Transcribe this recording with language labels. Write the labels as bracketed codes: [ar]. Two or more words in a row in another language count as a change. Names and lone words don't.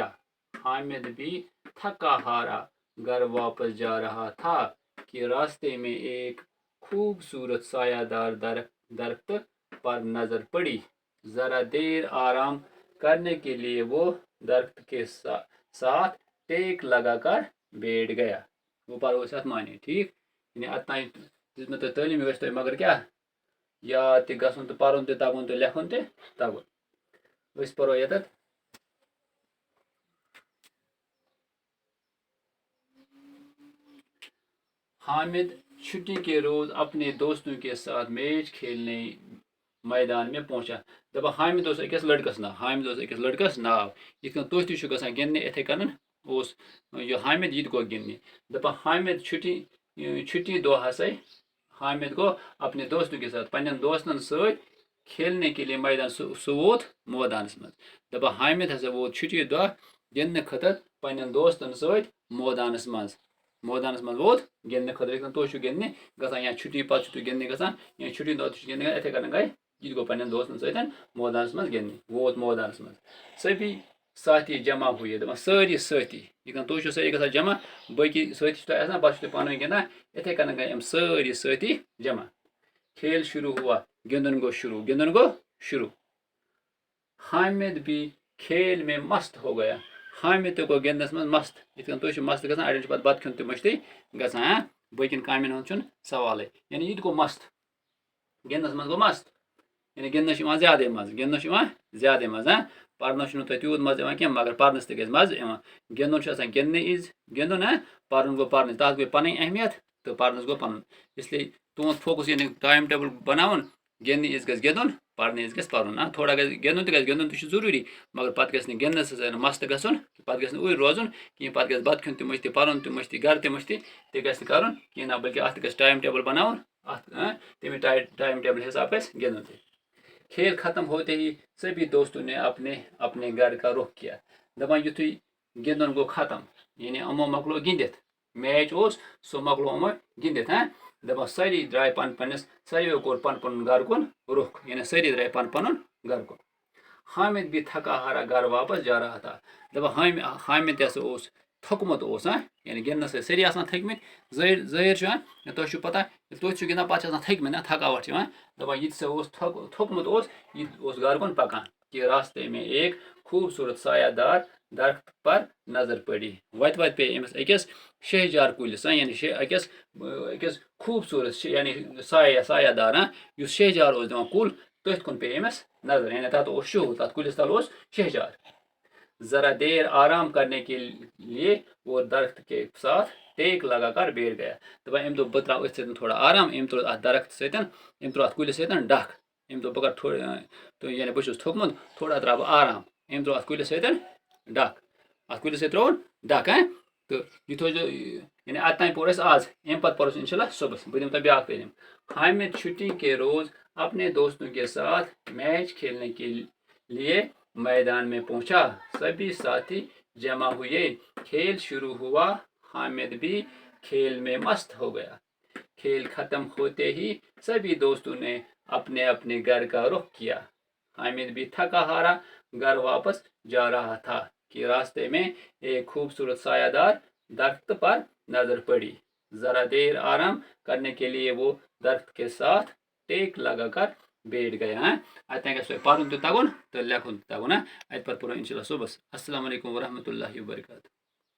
[ur] حامد بھی تھکا ہارا گھر واپس جا رہا تھا کہ راستے میں ایک خوبصورت سایہ دار درخت پر نظر پڑی ذرا دیر آرام کرنے کے لیے وہ درخت کے ساتھ ٹیک لگا کر بیٹھ گیا وہ [ks] پرو أسۍ اتھ معنی ٹھیک یعنی اتنی دِژ مےٚ تۄہہِ تعلیٖم گژھِ تۄہہِ مگر کیٛاہ یاد تہِ گژھُن تہٕ پرُن تہِ تگُن تہٕ لیکھُن تہِ تگُن أسۍ پرو ییٚتٮ۪تھ [ur] حامد چھٹی کے روز اپنے دوستوں کے ساتھ میچ کھیلنے میدان میں پہنچا [ks] دپان حامد اوس أکِس لڑکس ناو یِتھ کٔنۍ تُہۍ تہِ چھِو گژھان گِنٛدنہِ یِتھٕے کٔنۍ اوس یہِ حامد یہِ تہِ گوٚو گِنٛدنہِ دپان حامد چھُٹی دۄہ ہسا حامد گوٚو [ur] اپنے دوستوں کے ساتھ [ks] پننٮ۪ن دوستن سۭتۍ [ur] کھیلنے کے لیے [ks] میدان سُہ ووت مٲدانس منٛز دپان حامد ہسا ووت چھُٹی دۄہ گِنٛدنہٕ خٲطرٕ پننٮ۪ن دوستن سۭتۍ مٲدانس منٛز ووت گِنٛدنہٕ خٲطرٕ یِتھ کٔنۍ تُہۍ چھِو گِنٛدنہِ گژھان یا چھُٹی پتہٕ چھِو تُہۍ گِنٛدنہِ گژھان یا چھُٹی دۄہ تہِ چھِ گِنٛدنہِ گژھان یِتھٕے کٔنۍ گٔے یہِ تہِ گوٚو پننٮ۪ن دوستن سۭتۍ مٲدانس منٛز گِنٛدنہِ ووت مٲدانس منٛز [ur] سبھی ساتھی جمع ہوئے [ks] دپان سٲری سٲتھی یِتھ کٔنۍ تُہۍ چھِو سٲری گژھان جمع باقٕے سٲتھی چھِ تۄہہِ آسان پتہٕ چھِو تُہۍ پانہٕ ؤنۍ گِنٛدان یِتھٕے کٔنۍ گٔے یِم سٲری سٲتھی جمع [ur] کھیل شروع ہوا [ks] گِنٛدُن گوٚو شروع [ur] حامد بھی کھیل میں مست ہو گیا [ks] حامد تہِ گوٚو گِنٛدنس منٛز مست یِتھ کٔنۍ تُہۍ چھِو مست گژھان اڑٮ۪ن چھُ پتہٕ بتہٕ کھیوٚن تہِ مٔشتٕے گژھان باقین کامین ہُنٛد چھُنہٕ سوالٕے یعنی یہِ تہِ گوٚو مست گِنٛدنس منٛز گوٚو مست یعنی گِنٛدنس چھُ یِوان زیادے مزٕ پرنس چھُنہٕ تۄہہِ تیوٗت مزٕ یِوان کینٛہہ مگر پرنس تہِ گژھِ مزٕ یِوان گِنٛدُن چھُ آسان گِنٛدنہٕ وِزِ گِنٛدُن پرُن گوٚو پرنٕچ تتھ گٔے پنٕنۍ اہمیت تہٕ پرنس گوٚو پنُن اسلیے تُہُنٛد فوکس یعنی ٹایم ٹیبٕل بناوُن گِنٛدنہٕ وِزِ گژھِ گِنٛدُن پرنہٕ وِزِ گژھِ پرُن تھوڑا گژھِ گِنٛدُن تہِ چھُ ضروٗری مگر پتہٕ گژھِ نہٕ گِنٛدنس سۭتۍ مست گژھُن پتہٕ گژھِ نہٕ اوٗرۍ روزُن کِہیٖنۍ پتہٕ گژھِ بتہٕ کھیوٚن تہِ مٔشتٕے پرُن تہِ مٔشتٕے گرٕ تہِ مٔشتٕے تہِ گژھِ نہٕ کرُن کِہیٖنۍ نہ بلکہِ اتھ تہِ گژھِ ٹایم ٹیبٕل بناوُن اتھ تمے ٹایم ٹیبٕل حساب گژھِ گِنٛدُن [ur] تہِ کھیل ختم ہوتے ہی سبھی دوستوں نے اپنے اپنے گھر کا رخ کیا [ks] دپان یُتھُے گِنٛدُن گوٚو ختم یعنی یِمو مۄکلو گِنٛدِتھ میچ اوس سُہ مۄکلو یِمو گِنٛدِتھ دپان سٲری درٛاے ساروِیو کوٚر پنُن پنُن گرٕ کُن رُخ یعنی سٲری درٛاے پنُن گرٕ کُن [ur] حامد بھی تھکا ہارا گھر واپس جا رہا تھا [ks] دپان حامد تہِ ہسا اوس تھوٚکمُت اوس یعنی گِنٛدنس ٲسۍ سٲری آسان تھٔکمٕتۍ ظٲہِر چھُ تۄہہِ چھُو پتہ ییٚلہِ تُہۍ چھِو گِنٛدان پتہٕ چھِ آسان تھٔکمٕتۍ تھکاوٹ چھِ یِوان دپان یہِ تہِ سا اوس تھوٚکمُت اوس یہِ اوس گرٕ کُن پکان [ur] کہ راستے میں ایک خوبصورت سایہ دار درخت پر نظر پڑی [ks] وتہِ پیٚیہِ أمِس أکِس شہجار کُلِس یعنی أکِس خوٗبصوٗرت یعنی سایہ دار یُس شہجار اوس دِوان کُل تٔتھۍ کُن پیٚیہِ أمِس نظر یعنی تتھ اوس شوہ تتھ کُلِس تل اوس شہجار [ur] ذرا دیر آرام کرنے کے لیے وہ درخت کے ساتھ ٹیک لگا کر بیٹھ گیا [ks] دپان أمۍ دوٚپ بہٕ تراو أتھۍ سۭتۍ تھوڑا آرام أمۍ تروو اتھ درخت سۭتۍ أمۍ تروو اتھ کُلِس سۭتۍ ڈکھ أمۍ دوٚپ بہٕ کرٕ تھوڑا یعنی بہٕ چھُس تھوٚکمُت تھوڑا تراو بہٕ آرام أمۍ تروو اتھ کُلِس سۭتۍ ڈکھ ترٛووُن ڈکھ تہٕ یہِ تھٲیزیو یعنی اتتام پوٚر اَسہِ آز امہِ پتہٕ پرو أسۍ انشاءاللہ صبحس بہٕ دِمہٕ تۄہہِ بیاکھ تعلیٖم [ur] حامد چھٹی کے روز اپنے دوستوں کے ساتھ میچ کھیلنے کے لیے میدان میں پہنچا سبھی ساتھی جمع ہوئے کھیل شروع ہوا حامد بھی کھیل میں مست ہو گیا کھیل ختم ہوتے ہی سبھی دوستوں نے اپنے اپنے گھر کا رخ کیا. حامد بھی تھکا ہارا گھر واپس جا رہا تھا کہ راستے میں ایک خوبصورت سایہ دار درخت پر نظر پڑی. ذرا دیر آرام کرنے کے لیے وہ درخت کے ساتھ ٹیک لگا کر بیٹھ گیا. [ks] अतः पारुन तो तगुन तो लेखुन तगुन अत पर इंशाल्लाह सुबह। [ar] السلام عليكم ورحمة الله وبركاته.